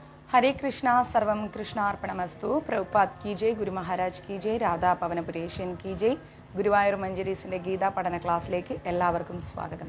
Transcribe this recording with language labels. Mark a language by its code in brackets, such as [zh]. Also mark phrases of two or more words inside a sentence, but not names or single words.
[sa] हरे कृष्णा सर्वं कृष्णार्पणमस्तु। [hi] प्रभुपाद की जय, ഗുരു മഹാരാജ് की जय, രാധാ പവനപുരേഷ്യൻ की जय। [ml] ഗുരുവായൂർ മഞ്ജരീസിൻ്റെ ഗീതാ പഠന ക്ലാസ്സിലേക്ക് എല്ലാവർക്കും സ്വാഗതം.